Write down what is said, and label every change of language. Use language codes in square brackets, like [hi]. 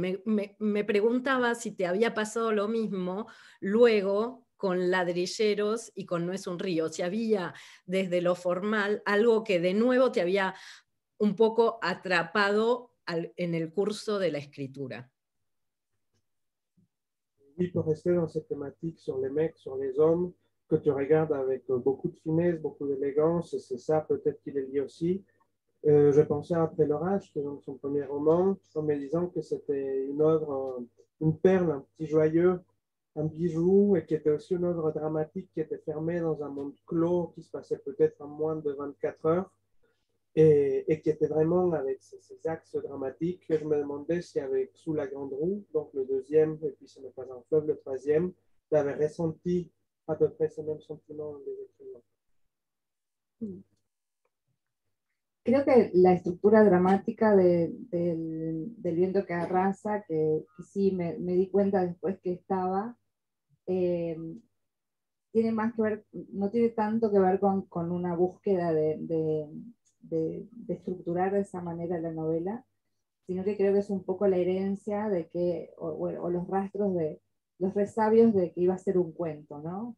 [es] Y me preguntaba si te había pasado lo mismo luego con Ladrilleros y con No es un río, si había desde lo formal algo que de nuevo te había un poco atrapado en el curso de la escritura. [fr] Oui, pour rester dans cette thématique sur les mecs, sur les hommes, que tu regardes avec beaucoup de finesse, beaucoup d'élégance, et c'est ça peut-être qui les lie aussi. Je pensais Après l'orage, qui est donc son premier roman, en me disant que c'était une œuvre, une perle, un petit joyeux, un bijou, et qui était aussi une œuvre dramatique qui était fermée dans un monde clos qui se passait peut-être en moins de 24 heures, et qui était vraiment avec ces axes dramatiques. Je me demandais si avec Sous la grande roue, donc le deuxième, et puis Ce n'est pas un fleuve, le troisième, tu avais ressenti à peu près ces mêmes sentiments des écrivains. [es] Creo que la estructura dramática del viento que arrasa, que sí me di cuenta después que estaba, tiene más que ver, no tiene tanto que ver con una búsqueda de estructurar de esa manera la novela, sino que creo que es un poco la herencia de que, o los rastros de los resabios de que iba a ser un cuento, ¿no?